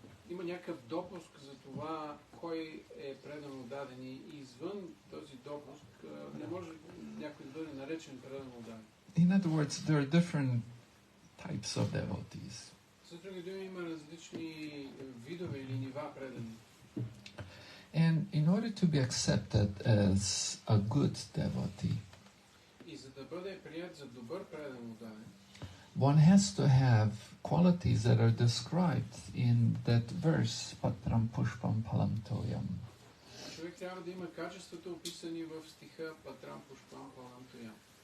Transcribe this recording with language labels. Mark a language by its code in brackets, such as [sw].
[bg] Има някакъв допуск за това кой е предано даден и извън този допуск не може някой да бъде наречен предано даден. [en] In other words, there are different types of devotees. [bg] С други думи, има различни видове или нива предани. [en] And in order to be accepted as a good devotee, [bg] и за да бъде прият за добър предано даден, [en] one has to have qualities that are described in that verse, Patram Pushpam Palam Toyam. [bg] Човек трябва да има качествата описани в стиха Патрам Пушпам Палам Тоям.